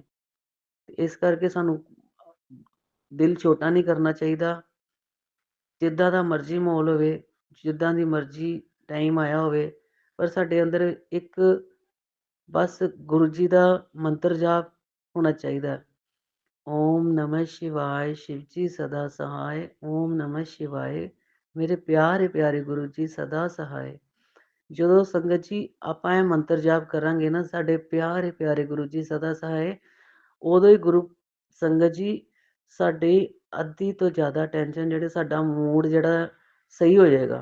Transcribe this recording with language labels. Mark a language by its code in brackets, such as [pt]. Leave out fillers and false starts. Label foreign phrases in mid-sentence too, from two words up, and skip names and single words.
[pa] ਇਸ ਕਰਕੇ ਸਾਨੂੰ ਦਿਲ ਛੋਟਾ ਨਹੀਂ ਕਰਨਾ ਚਾਹੀਦਾ। ਜਿੱਦਾਂ ਦਾ ਮਰਜ਼ੀ ਮਾਹੌਲ ਹੋਵੇ, ਜਿੱਦਾਂ ਦੀ ਮਰਜ਼ੀ ਟਾਈਮ ਆਇਆ ਹੋਵੇ, ਪਰ ਸਾਡੇ ਅੰਦਰ ਇੱਕ ਬਸ ਗੁਰੂ ਜੀ ਦਾ ਮੰਤਰ ਜਾਪ ਹੋਣਾ ਚਾਹੀਦਾ। [sa] ओम नमः शिवाय, [pa] ਸ਼ਿਵ ਜੀ ਸਦਾ ਸਹਾਇ। [sa] ओम नमः शिवाय, [pa] ਮੇਰੇ ਪਿਆਰੇ ਪਿਆਰੇ ਗੁਰੂ ਜੀ ਸਦਾ ਸਹਾय। ਜਦੋਂ ਸੰਗਤ ਜੀ ਆਪਾਂ ਇਹ ਮੰਤਰ ਜਾਪ ਕਰਾਂਗੇ ਨਾ, ਸਾਡੇ ਪਿਆਰੇ ਪਿਆਰੇ ਗੁਰੂ ਜੀ ਸਦਾ ਸਹਾय, ਉਦੋਂ ਹੀ ਗੁਰੂ ਸੰਗਤ ਜੀ ਸਾਡੀ ਅੱਧੀ ਤੋਂ ਜ਼ਿਆਦਾ ਟੈਨਸ਼ਨ, ਜਿਹੜੇ ਸਾਡਾ ਮੂਡ ਜਿਹੜਾ ਸਹੀ ਹੋ ਜਾਏਗਾ।